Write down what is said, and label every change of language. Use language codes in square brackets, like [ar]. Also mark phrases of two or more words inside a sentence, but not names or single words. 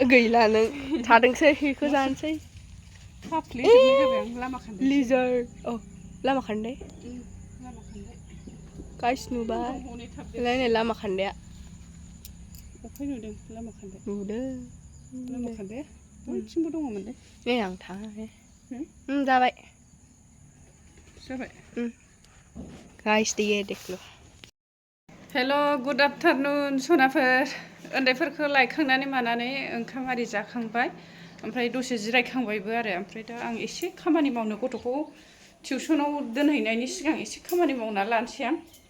[brx] गैला नों थादोंसै बेखौ जानोसै लिजार औ लामा खान्दाय गाइस नुबाय लायनाय लामा खान्दाया अफाय नुदों लामा खान्दाय नुदों लामा खान्दाय बयथिंबो दङमोन दे नै आं थाङाखै जाबाय जाबाय [hi] गाइस दिए देख लो [en] Hello good afternoon [brx] सनाफोर उन्दैफोरखौ लायखांनानै मानानै ओंखाम आरि जाखांबाय ओमफ्राय दसे जिरायखांबायबो आरो ओमफ्राय दा आं एसे खामानि मावनो गथ'खौ टिउसनाव दोनहैनायनि सिगां एसे खामानि मावना लानोसै आं